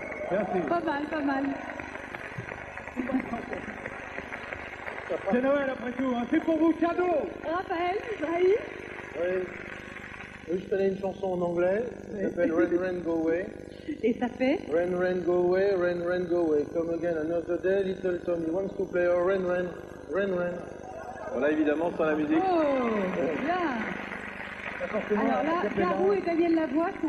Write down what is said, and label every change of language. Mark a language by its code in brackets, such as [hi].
[fr] Merci. Pas mal, pas mal. C'est Noël après tout, hein. C'est pour vous, cadeau. Raphaël, Ibrahim? Oui, je connais une chanson en anglais, qui s'appelle Rain Rain Go Away. Et ça fait? [en] Rain Rain Go Away, Rain Rain Go Away. Come again another day, little Tommy wants to play a Rain Rain. Ren Ren. [fr] Voilà, évidemment, sans la musique. Oh, bien. Alors là, Garou et Daniel Lavoie sont